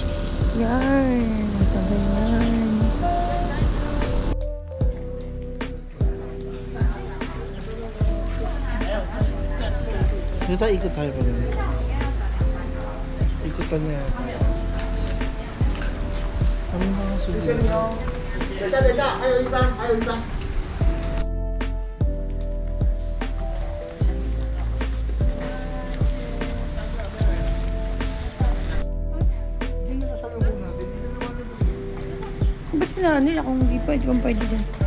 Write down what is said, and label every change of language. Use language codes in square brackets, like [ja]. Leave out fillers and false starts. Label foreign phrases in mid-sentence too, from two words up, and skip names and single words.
[tl] Yan. Sabi yan. Dito ikot tayo pa rin. Ikutan na yata. Kami na nga susunod. [zh] 等一下，等一下，还有一张，还有一张。 [tl] Ba't sinara nila kung hindi pwede kung pwede dyan?